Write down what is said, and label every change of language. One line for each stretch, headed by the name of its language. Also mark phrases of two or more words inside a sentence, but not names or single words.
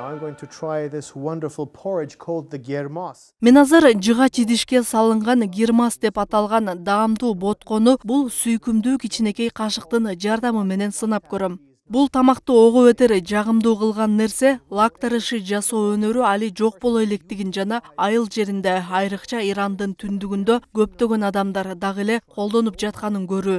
English: going to try this wonderful porridge called the germas.
Kyrgyz: Мен азыр жыгач идишке салынган гирмас деп аталган даамдуу боткону бул сүйкүмдүү кичинекей кашыктын жардамы менен сынап көрөм. Бул тамакты ого бетер жагымдуу кылган нерсе лактарышы жасоо өнөрү али жок боло электигин жана айыл жеринде, айрыкча Ирандын түндүгүндө көптөгөн адамдар дагы эле колдонуп жатканын көрүү.